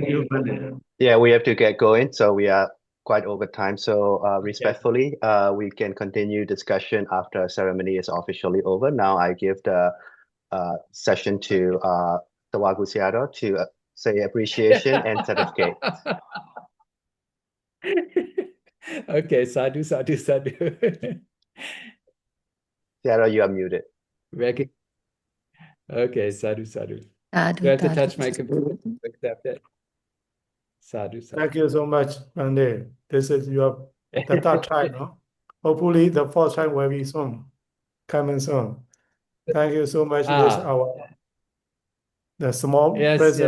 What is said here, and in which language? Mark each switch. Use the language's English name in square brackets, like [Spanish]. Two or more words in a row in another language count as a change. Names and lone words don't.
[English] Yeah, we have to get going. So we are quite over time. So respectfully, we can continue discussion after ceremony is officially over. Now I give the session to Tawagu Seattle to say appreciation and certificate. [Pali] Okay, sadhu, sadhu, sadhu. [English] Seattle, you are muted. [Pali] Okay, sadhu, sadhu. Sadhu, [English] Do I have to [Pali] sadhu. [English] touch my computer to accept it? [Pali] Sadhu, sadhu. [English] Thank you so much, Gandhi. This is the third time, no? Hopefully the fourth time will be soon, coming soon. Thank you so much with the small present